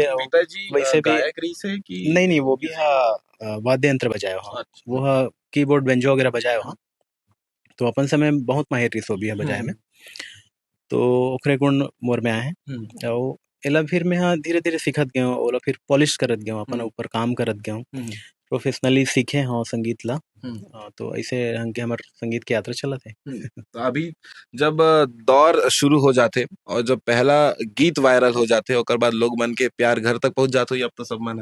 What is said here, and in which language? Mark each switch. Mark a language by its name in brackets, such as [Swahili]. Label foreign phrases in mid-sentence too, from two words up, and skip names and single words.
[Chhattisgarhi] पिताजी वैसे भी गायक रही से कि नहीं, वो भी वाद्य यंत्र बजायो हाँ। अच्छा। वो कीबोर्ड, बेंजो वगैरह बजायो हाँ। तो अपन समय में बहुत माहिर रही सो भी है बजाए में। तो ओखरे गुण मोर में आए हैं। और एला फिर मैं हाँ धीरे-धीरे सीखत गयो, ओला फिर पॉलिश करत गयो, अपन ऊपर काम करत गयो। प्रोफेशनली सीखे हाँ संगीत ला। तो ऐसे हंग के हमर संगीत की यात्रा चलत है। तो अभी जब दौर शुरू हो जाते और जब पहला गीत वायरल हो जाते ओकर बाद लोग मन के प्यार घर तक पहुंच जाते, अब तो सब मन